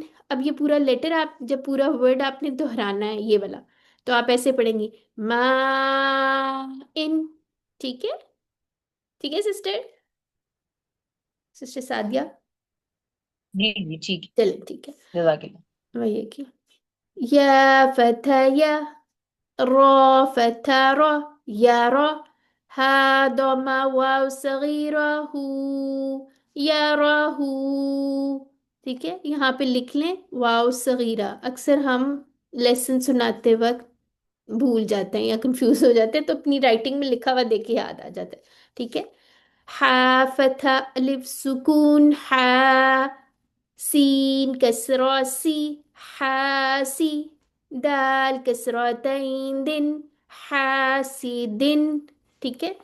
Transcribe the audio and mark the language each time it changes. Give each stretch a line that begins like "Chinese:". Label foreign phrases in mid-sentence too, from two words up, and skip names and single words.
Hindi: अब ये पूरा लेटर, आप जब पूरा वर्ड आपने दोहराना है ये वाला, तो आप ऐसे पढ़ेंगी मा इन, ठीक है। ठीक है सिस्टर, सिस्टर सादिया, जी जी ठीक चलो ठीक है। है, जजाकिल्लाह। वही है कि या फथा या,
Arabic: را فتى را، يرى، ها ضم واو صغيرة هو، يراه،
Hindi: ठीक है। यहाँ पे लिख लें
Arabic: واو صغيرة.
Hindi: अक्सर हम लेसन सुनाते वक्त भूल जाते हैं या कंफ्यूज हो जाते हैं, तो अपनी राइटिंग में लिखा हुआ देख के याद आ जाता है, ठीक है। हा फथा अलिफ सुकून हा, सीन कसरा सी, हासी, दाल कसरतैन दिन, हासिदिन, ठीक है।